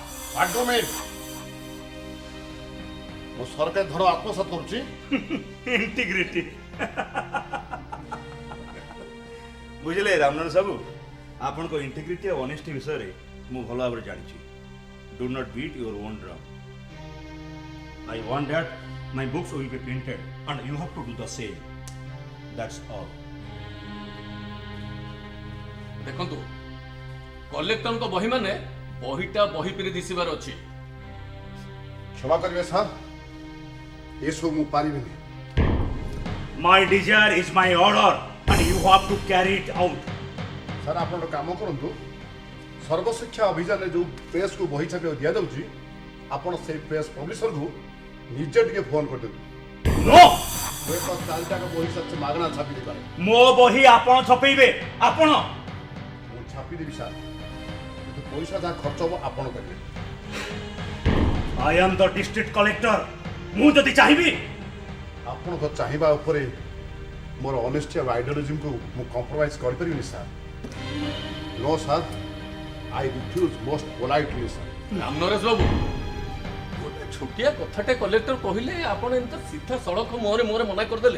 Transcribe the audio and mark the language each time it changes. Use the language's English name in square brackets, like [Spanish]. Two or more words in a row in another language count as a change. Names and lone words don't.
[Odia] ମୁଁ ସରକାର ଧର ଆତ୍ମସାତ କରୁଛି। ଇଣ୍ଟିଗ୍ରିଟି। ବୁଝିଲେ ରାମନର ସାହୁ, ଆପଣଙ୍କ ଇଣ୍ଟିଗ୍ରିଟି ଆଉ ଅନେଷ୍ଟି ବିଷୟରେ ମୁଁ ଭଲ ଭାବରେ ଜାଣିଛି। [English] Do not beat your own drum. I want that my books will be printed and you have to do the same. That's all. [Odia] ଦେଖନ୍ତୁ, କଲେକ୍ଟରଙ୍କ ବହି ମାନେ ବହିଟା ବହି ପିରି ଦିଶିବାର ଅଛି। କ୍ଷମା କରିବେ ସାର୍, ଏସବୁ ମୁଁ ପାରିବିନି। [English] My desire is my order and you have to carry it out. [Odia] ସାର୍ ଆପଣ ଗୋଟେ କାମ କରନ୍ତୁ, ସର୍ବଶିକ୍ଷା ଅଭିଯାନରେ ଯୋଉ ପ୍ରେସକୁ ବହି ଛାପିବାକୁ ଦିଆଯାଉଛି, ଆପଣ ସେଇ ପ୍ରେସ ପବ୍ଲିସରକୁ ନିଜେ ଟିକେ ଫୋନ କରିଦିଅନ୍ତୁ। [English] No! [Odia] ହୁଏତ 4ଟା ବହି ସାର୍ ମାଗଣା ଛାପି ଦେଇପାରେ। ମୋ ବହି ଆପଣ ଛପେଇବେ, ଆପଣ। ମୁଁ ଛାପିଦେବି ସାର୍, କିନ୍ତୁ ପଇସା ଯାହା ଖର୍ଚ୍ଚ ହବ ଆପଣ କରିବେ। [English] I am the district collector. [Odia] ମୁଁ ଯଦି ଚାହିଁବି ଆପଣଙ୍କ ଚାହିଁବା ଉପରେ ମୋର ଅନେଷ୍ଟି ଆଉ ଆଇଡିଓଲୋଜିକୁ ମୁଁ କମ୍ପ୍ରମାଇଜ୍ କରିପାରିବିନି ସାର୍। [English] No sir, I refuse most politely sir. [Odia] ରାମନରେଶ ବାବୁ, ଗୋଟେ ଛୋଟିଆ କଥାଟେ କଲେକ୍ଟର କହିଲେ ଆପଣ ଏମିତି ସିଧା ସଳଖ ମୁହଁରେ ମନା କରିଦେଲେ।